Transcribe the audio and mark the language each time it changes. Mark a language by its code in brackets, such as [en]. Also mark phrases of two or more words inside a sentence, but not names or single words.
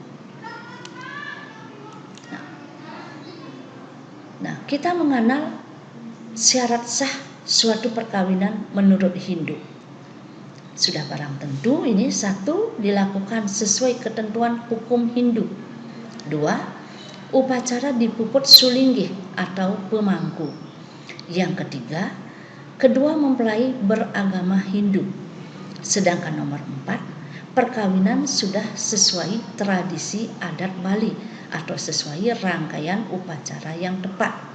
[id] Nah, kita mengenal syarat sah suatu perkawinan menurut Hindu. Sudah barang tentu ini 1, dilakukan sesuai ketentuan hukum Hindu. 2, upacara dipuput sulinggih atau pemangku. Yang ketiga, kedua mempelai beragama Hindu. Sedangkan nomor 4, perkawinan sudah sesuai tradisi adat Bali atau sesuai rangkaian upacara yang tepat.